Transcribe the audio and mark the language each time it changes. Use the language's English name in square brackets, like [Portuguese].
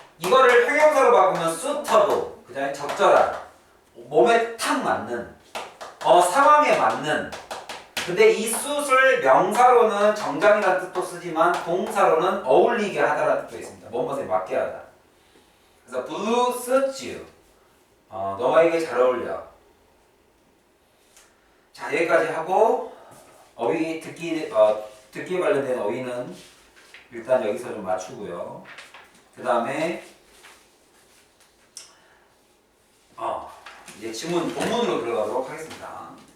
[Korean] 이거를 형용사로 바꾸면 suitable, 그다음에 적절한, 몸에 탁 맞는, 상황에 맞는. 근데 이 suit을 명사로는 정장이라는 뜻도 쓰지만 동사로는 어울리게 하다라는 뜻도 있습니다. 무엇에 맞게 하다. [English] 그래서 blue suits you. [Korean] 너에게 잘 어울려. 자, 여기까지 하고 어휘 듣기에 관련된 어휘는 일단 여기서 좀 맞추고요. 그 다음에 이제 본문으로 들어가도록 하겠습니다.